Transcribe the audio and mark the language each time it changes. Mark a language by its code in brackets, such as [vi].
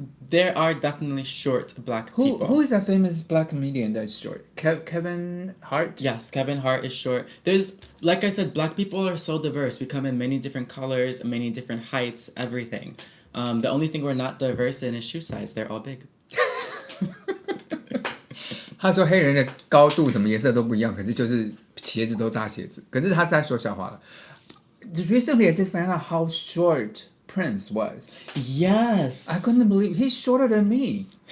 [en] There are definitely short black people. Who is that famous black comedian that's short? Kevin Hart? Yes, Kevin Hart is short. Like I said, black people are so diverse. We come in many different colors, many different heights, everything. The only thing we're not diverse in is shoe size. They're all big. [zh] 他说黑人的高度什么颜色都不一样，可是就是鞋子都大鞋子。可是他是在说笑话了。 [en] Recently, I just found out how short Prince was. Yes. I couldn't believe he's shorter than me.